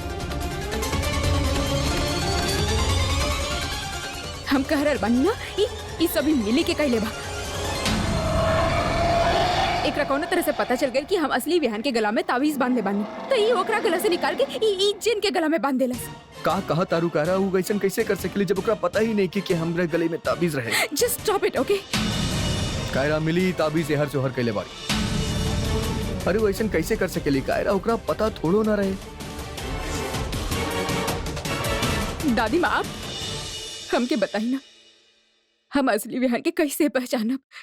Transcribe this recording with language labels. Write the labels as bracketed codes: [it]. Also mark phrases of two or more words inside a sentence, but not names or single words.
[bho] हम कह रहे बानी ना ई सभी मिली के कइले बा। एकरा कौनो तरह से पता चल गई कि हम असली विहान के गला में तावीज बांधले बानी, तो ई ओकरा गला से निकाल के ई जिन के गला में बांध देलस। का कहा तारू कायरा? वो वैसन कैसे कर सकेली जब ओकरा पता ही नहीं कि हमरे गले में ताबीज रहे। [en] just stop it, okay? [bho] कायरा मिली ताबीज हर जोहर कैले बारी। अरे वैसन कैसे कर सकेली कायरा? ओकरा पता थोड़ो ना रहे। दादी माँ आप हमके बताई ना, हम असली विहान के कैसे पहचानब?